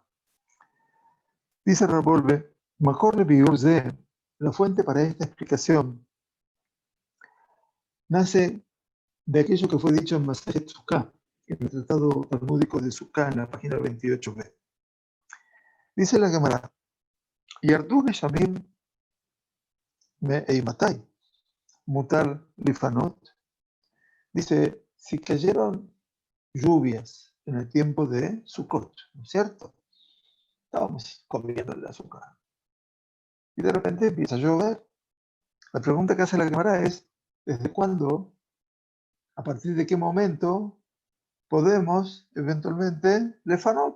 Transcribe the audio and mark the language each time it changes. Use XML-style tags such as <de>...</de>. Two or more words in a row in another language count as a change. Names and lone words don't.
<he>Dice Rabolve, מקור לביאור זה,</he> <es>la fuente para esta explicación, nace de aquello que fue dicho en</es> <he>מסכת סוכה,</he> <es>en el tratado talmúdico de Sukkah, en la página 28b. Dice la Gemara,</es> <he>ירדו גשמים מאימתי מותר לפנות.</he> <es>Dice, si cayeron lluvias en el tiempo de Sukkot, ¿no es cierto? Estábamos comiendo el azúcar. Y de repente empieza a llover. La pregunta que hace la Gemara es, ¿desde cuándo, a partir de qué momento, podemos eventualmente lefanot?</es>